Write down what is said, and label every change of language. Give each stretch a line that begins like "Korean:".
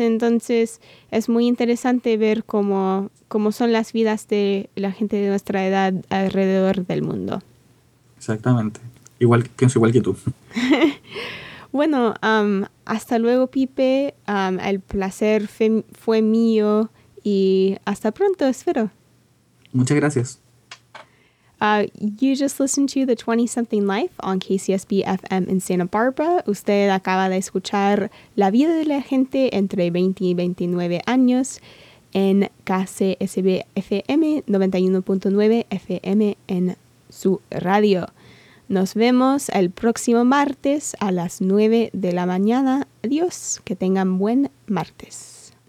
Spanish: Entonces es muy interesante ver cómo son las vidas de la gente de nuestra edad alrededor del mundo. Exactamente. Igual, pienso igual que tú. Bueno, hasta luego, Pipe. El placer fue mío y hasta pronto, espero. Muchas gracias.
English: You just listened to The 20-Something Life on KCSB-FM in Santa Barbara.
Spanish: Usted acaba de escuchar La Vida de la Gente entre 20 y 29 años en KCSB-FM 91.9 FM en su radio. Nos vemos el próximo martes a las 9 de la mañana. Adiós, que tengan buen martes.